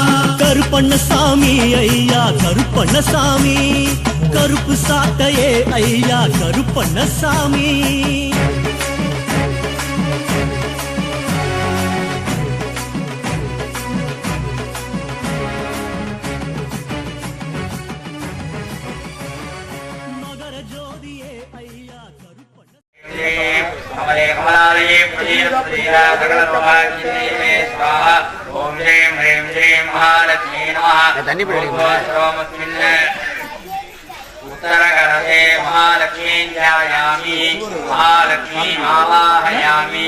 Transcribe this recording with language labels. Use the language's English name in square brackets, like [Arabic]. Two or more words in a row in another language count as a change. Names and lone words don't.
[Tamil] கருப்பண்ணசாமி ஐயா கருப்பண்ணசாமி, கருப்பு சாட்டையே ஐயா கருப்பண்ணசாமி. மகர ஜோதியே ஐயா கருப்பண்ண [Sanskrit] कमले कमलालये प्रदीप्तदीरा सकलसौभाग्यदे स्वाहा। ओम ह्रीं ह्रीं श्रीं महालक्ष्मी नमः। सर्वमस्मिन् उत्तरकरते महालक्ष्मीं ध्यायामि, महालक्ष्मीम् आवाहयामि।